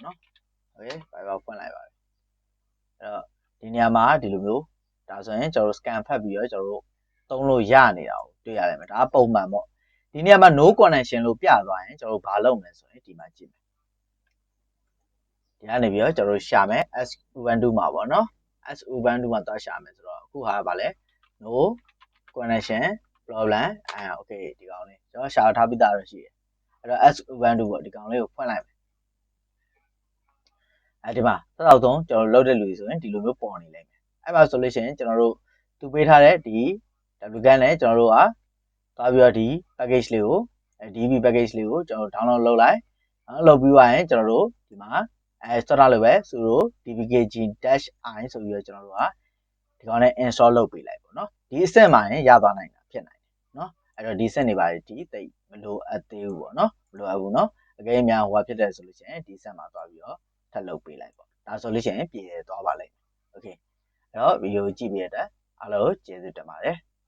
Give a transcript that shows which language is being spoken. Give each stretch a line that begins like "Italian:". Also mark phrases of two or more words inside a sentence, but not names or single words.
Burmese: နော် okay Viber ဖွင့်လိုက်ပါပြီအဲ့တော့ဒီနေရာမှာဒီလိုမျိုးဒါဆိုရင်ကျွန်တော်တို့ scan ဖတ်ပြီးတော့ကျွန်တော်တို့သုံးလို့ရနေတာကိုတွေ့ရတယ်မယ်ဒါကပုံမှန်ပေါ့ဒီနေရာမှာ
English: no connection
Burmese: လို့ပြသွားရင်ကျွန်တော်တို့ဘာလုပ်မလဲဆိုရင်ဒီမှာကြည့်မယ်ဒီကနေပြီးတော့ကျွန်တော်တို့ရှာမယ် s ubuntu မှာပေါ့နော် s ubuntu မှာသွားရှာမယ်ဆိုတော့အခုဟာကဗာလဲ
English: no connection problem okay
Burmese: ဒီကောင်လေးကျွန်တော်ရှာထားပြီးသားတော့ရှိတယ်အဲ့တော့ s ubuntu ပေါ့ဒီကောင်လေးကိုဖွင့်လိုက်မယ် ဒီမှာတစ်တော့ဆုံးကျွန်တော်လုပ်တဲ့လူတွေဆိုရင်ဒီလိုမျိုးပေါ်နေလိမ့်မယ်အဲ့မှာဆိုလို့ရှိရင်ကျွန်တော်တို့သူပေးထားတဲ့ဒီ wgan နဲ့ကျွန်တော်တို့က သွားပြီးတော့ဒီ package လေးကိုdb package လေးကိုကျွန်တော် download လုပ်လိုက်လုပ်ပြီးသွားရင်ကျွန်တော်တို့ဒီမှာစတာလိုပဲ sudo dpkg-i ဆိုပြီးတော့ကျွန်တော်တို့ကဒီကောင်နဲ့ install လုပ်ပေးလိုက်ပေါ့နော်ဒီအဆင့်မှာရင်ရသွားနိုင်တာဖြစ်နိုင်တယ်နော်အဲ့တော့ဒီအဆင့်တွေပါဒီတိတ်မလိုအပ်သေးဘူးပေါ့နော်မလိုအပ်ဘူးနော်အကယ်၍များဟိုဖြစ်တယ်ဆိုလို့ရှိရင်ဒီအဆင့်မှာသွားပြီးတော့ထပ်လုပ်ပေးလိုက်ပေါ့ဒါဆိုလို့ရှိရင်ပြည်သွားပါလိမ့်မယ် okay အဲ့တော့ဗီဒီယိုကြည့်ပြီးတဲ့အတွက်အားလုံးကျေးဇူးတင်ပါတယ်